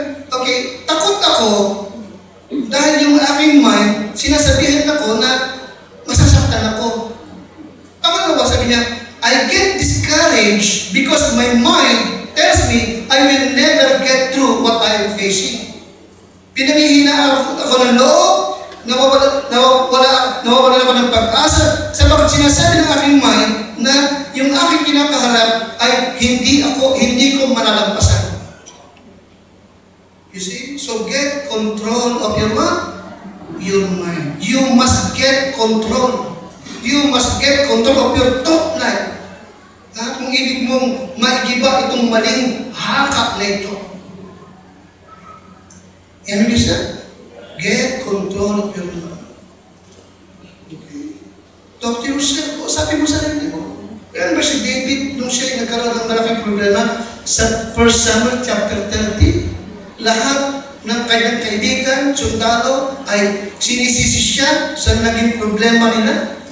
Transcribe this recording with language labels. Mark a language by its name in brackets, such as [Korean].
[Filipino] Okay, takot ako dahil yung aking mind, sinasabihan ako na masasaktan ako. Tama ba? Sabi niya, [English] I get discouraged because my mind tells me I will never get through what I am facing. [Filipino] Pinanghihinaan ako ng loob, nawawala ako ng pag-asa sapagkat sinasabi ng aking mind na yung aking kinakaharap ay hindi ko malalampasan. [English] You see? So get control of your what? Your mind. You must get control. You must get control of your thought life. [Filipino] Kung ibig mong maigiba itong maling hakak na ito. Ano yung isa? [English] Get control of your mind. Okay. Talk to yourself. [Filipino] Sabi mo sa sarili mo. Kaya ba si David, nung siya nagkaroon ng malaking problema, sa 1 Samuel chapter 30, lahat ng kanyang kaibigan, sundalo, ay sinisisi siya sa naging problema nila.